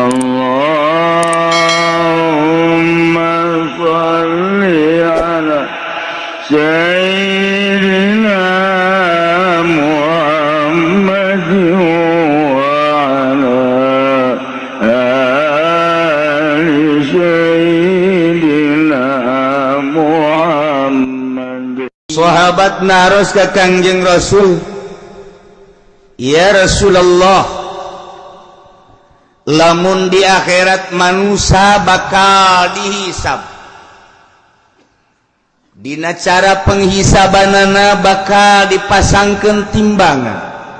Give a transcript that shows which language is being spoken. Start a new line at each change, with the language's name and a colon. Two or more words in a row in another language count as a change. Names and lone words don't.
Arabic: اللهم صل على سيدنا محمد وعلى آل سيدنا محمد.
Sundanese: Sahabat naros ka Kangjeng Rasul,
Arabic: يا رسول الله,
Sundanese: lamun di akhirat manusia bakal dihisab, dina cara penghisabanana bakal dipasangkeun timbangan.